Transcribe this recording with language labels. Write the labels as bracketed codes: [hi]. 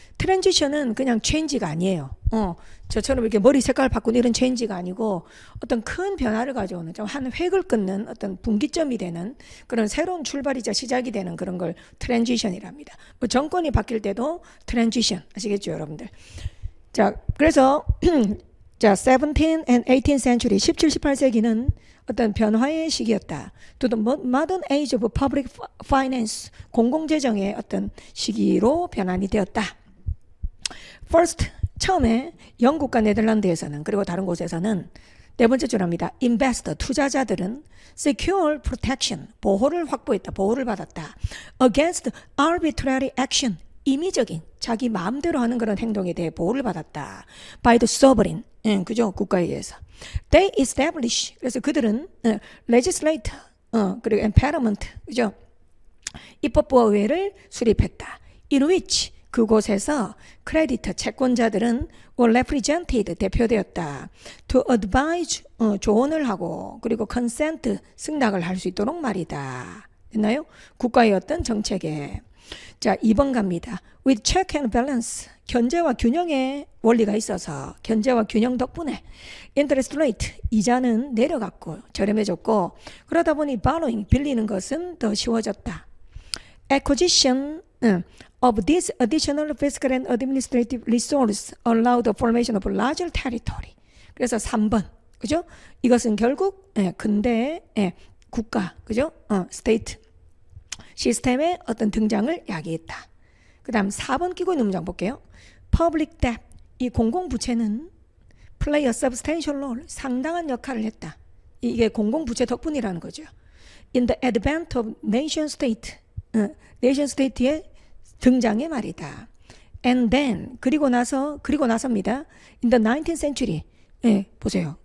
[ko] 트랜지션은 그냥 체인지가 아니에요. 저처럼 이렇게 머리 색깔 바꾸는 이런 체인지가 아니고 어떤 큰 변화를 가져오는, 좀 한 획을 끊는 어떤 분기점이 되는 그런 새로운 출발이자 시작이 되는 그런 걸 트랜지션이랍니다. 뭐 정권이 바뀔 때도 트랜지션 아시겠죠, 여러분들? 자, 그래서 자, [en] 17th and 18th century, [ko] 17, 18세기는 어떤 변화의 시기였다. [en] To the modern age of public finance, [ko] 공공재정의 어떤 시기로 변환이 되었다. First, 처음에 영국과 네덜란드에서는, 그리고 다른 곳에서는 네 번째 줄합니다. Investor, 투자자들은 [en] secure protection, [ko] 보호를 확보했다. 보호를 받았다. [en] Against arbitrary action, [ko] 임의적인 자기 마음대로 하는 그런 행동에 대해 보호를 받았다. [en] By the sovereign, 그죠? [ko] 국가에 의해서. [en] They establish, [ko] 그래서 그들은 legislate, 그리고 empowerment, 그죠? 입법부의회를 수립했다. [en] In which, [ko] 그곳에서 크레디터, 채권자들은 [en] were represented, [ko] 대표되었다. [en] To advise, [ko] 조언을 하고, 그리고 consent, 승낙을 할 수 있도록 말이다. 됐나요? 국가의 어떤 정책에. 자, 2번 갑니다. [en] With check and balance, [ko] 견제와 균형의 원리가 있어서 견제와 균형 덕분에 interest rate, 이자는 내려갔고 저렴해졌고, 그러다 보니 borrowing, 빌리는 것은 더 쉬워졌다. [en] Acquisition of this additional fiscal and administrative resource allowed the formation of larger territory. [ko] 그래서 3번, 그죠? 이것은 결국 근대 국가, 그죠? 스테이트 시스템의 어떤 등장을 야기했다. 그 다음 4번 끼고 있는 문장 볼게요. [en] Public debt, [ko] 이 공공부채는 [en] play a substantial role, [ko] 상당한 역할을 했다. 이게 공공부채 덕분이라는 거죠. [en] In the advent of nation state, nation state의 [ko] 등장의 말이다. And then, 그리고 나서입니다. [en] In the 19th century, [ko] 보세요.